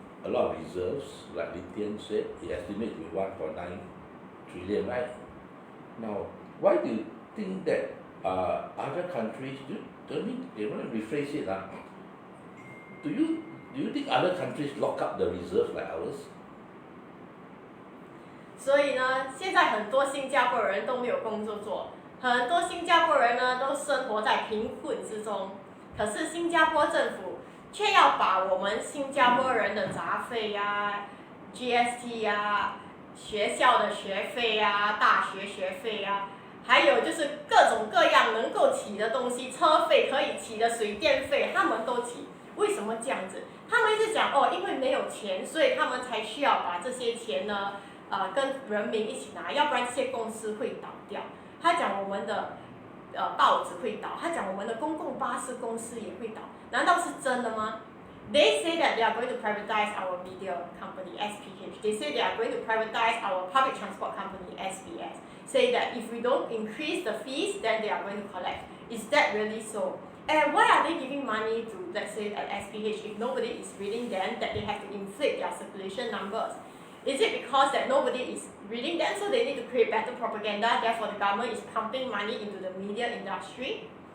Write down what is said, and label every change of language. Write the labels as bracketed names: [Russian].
[English] a lot of reserves, like Tean said, he estimates with 1.9 trillion, right? Now, why do you think that other countries, let me rephrase it, do you think other countries lock up the reserves like ours? [Chinese] 所以呢，现在很多新加坡人都没有工作做，很多新加坡人呢都生活在贫困之中。可是新加坡政府却要把我们新加坡人的杂费呀、GST 呀、学校的学费呀、大学学费呀，还有就是各种各样能够起的东西，车费可以起的水电费，他们都起。为什么这样子？他们一直讲因为没有钱，所以他们才需要把这些钱呢，跟人民一起拿，要不然这些公司会倒掉。他讲我们的报纸会倒，他讲我们的公共巴士公司也会倒，难道是真的吗？ [English] They say that they are going to privatize our media company, SPH. They say they are going to privatize our public transport company, SBS. Say that if we don't increase the fees, then they are going to collect. Is that really so? And why are they giving money to, let's say, at SPH if nobody is reading them, that they have to inflate their circulation numbers? Is it because that nobody is reading them, so they need to create better propaganda, therefore the government is pumping money into the media industry?